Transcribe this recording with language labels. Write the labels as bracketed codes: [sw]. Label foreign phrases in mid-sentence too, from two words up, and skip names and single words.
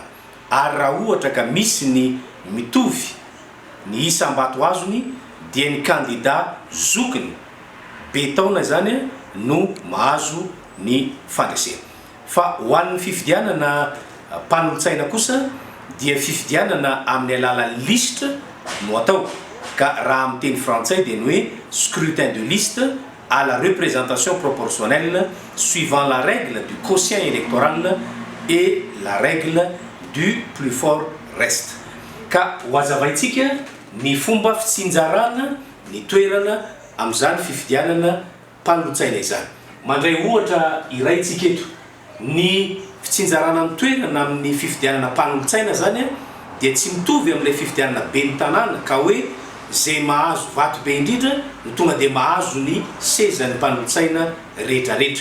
[mg] Ary raha ohatra ka misy ny mitovy ny isam-bato azony dia ny kandida zokiny be taona zany no mahazo ny fandresena. Fa ho an'ny fifidianana mpanolontsaina kosa dia fifidianana amin'ny alala liste no atao, ka raha amin'ny teny frantsay dia ny hoe [fr] scrutin de liste à la représentation proportionnelle suivant la règle du quotient électoral et la règle du plus fort reste. [mg] Ka hoazavaitsika ny fomba fitsinjarana ny toerana amin'izany fifidianana mpanolontsaina izany. Mandray ohatra iraitsika eto, ny fitsinjarana ny toerana amin'ny fifidianana mpanolontsaina zany dia tsy mitovy amin'ilay fifidianana be ny tanàna ka hoe zay mahazo vato be indrindra no tonga dia mahazo ny sezan'ny mpanolontsaina rehetrarehetra.